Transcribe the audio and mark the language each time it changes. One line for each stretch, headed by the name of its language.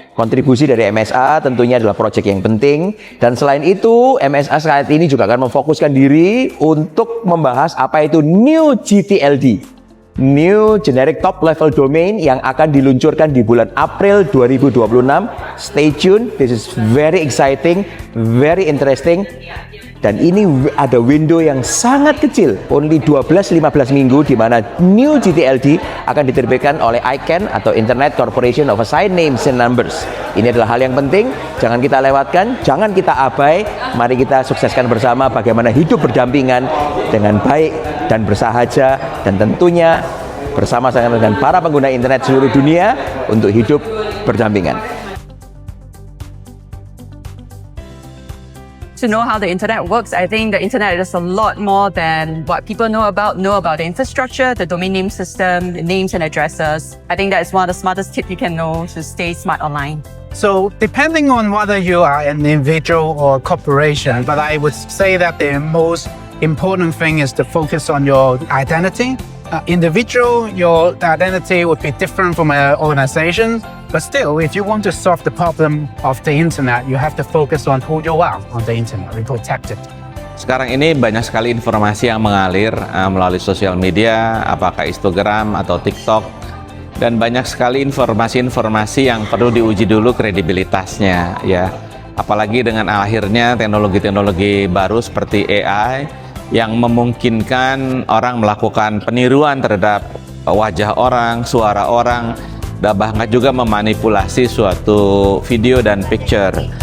Indonesian: Kontribusi dari MSA tentunya adalah proyek yang penting, dan selain itu MSA saat ini juga akan memfokuskan diri untuk membahas apa itu New GTLD, New Generic Top Level Domain, yang akan diluncurkan di bulan April 2026.
English: Stay tuned, this is very exciting, very interesting.
Indonesian: Dan ini ada window yang sangat kecil, only 12-15 minggu, di mana New GTLD akan diterbitkan oleh ICANN atau Internet Corporation of Assigned Names and Numbers. Ini adalah hal yang penting, jangan kita lewatkan, jangan kita abai. Mari kita sukseskan bersama bagaimana hidup berdampingan dengan baik dan bersahaja, dan tentunya bersama-sama dengan para pengguna internet seluruh dunia untuk hidup berdampingan.
English: To know how the internet works, I think the internet is a lot more than what people know about the infrastructure, the domain name system, the names and addresses. I think that is one of the smartest tips you can know to stay smart online. So depending on whether you are an individual or a corporation, but I would say that the most important thing is to focus on your identity. Individual, your identity would be different from an organization, but still, if you want to solve the problem of the internet, you have to focus on who you are on the internet and protect it.
Indonesian: Sekarang ini banyak sekali informasi yang mengalir melalui sosial media, apakah Instagram atau TikTok, dan banyak sekali informasi-informasi yang perlu diuji dulu kredibilitasnya, ya. Apalagi dengan akhirnya teknologi-teknologi baru seperti AI yang memungkinkan orang melakukan peniruan terhadap wajah orang, suara orang, dan bahkan juga memanipulasi suatu video dan picture.